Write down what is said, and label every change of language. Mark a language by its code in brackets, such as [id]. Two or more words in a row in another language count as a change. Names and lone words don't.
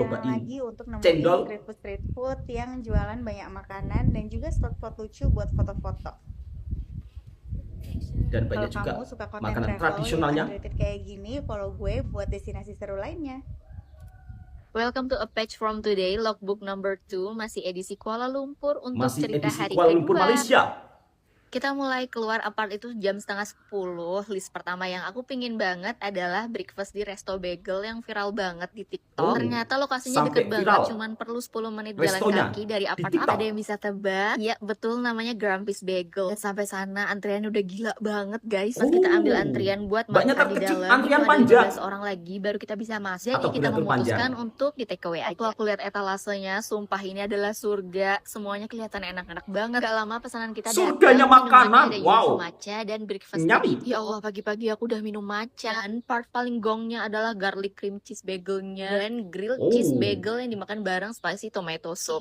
[id] cobain lagi untuk nemuin cendol. [en] street food [id] yang jualan banyak makanan dan juga spot-spot lucu buat foto-foto. Dan Kalau banyak juga kamu suka konten makanan travel tradisionalnya. yang underrated kayak gini, follow gue buat destinasi seru lainnya. [en] Welcome to A Page From Today, logbook number 2, [id] masih edisi Kuala Lumpur untuk Masih cerita edisi hari Kuala Lumpur, kedua. Malaysia. Kita mulai keluar apart itu jam setengah 10. List pertama yang aku pingin banget adalah breakfast di Resto Bagel yang viral banget di TikTok. Ternyata lokasinya sampai deket banget, viral. cuman perlu 10 menit Restonya jalan kaki dari di apart. TikTok. Ada yang bisa tebak? Ya betul, namanya Grumpy's Bagel. Dan sampai sana antrian udah gila banget guys. Pas kita ambil antrian buat Banyak makan di terkejut, dalam, antrian itu ada panjang. 15 orang lagi baru kita bisa masuk. Jadi Atau kita beratur memutuskan panjang. untuk di [en] take away [id] aja. Waktu aku lihat etalasenya, sumpah ini adalah surga. Semuanya kelihatan enak-enak banget. Gak lama pesanan kita Surganya datang. makanan, Minumannya ada wow. Yuzu matcha dan breakfast Nyami. tadi. Ya Allah, pagi-pagi aku udah minum matcha. Dan part paling gongnya adalah [en] garlic cream cheese bagelnya [id] dan [en] grilled cheese bagel [id] yang dimakan bareng [en] spicy tomato sauce.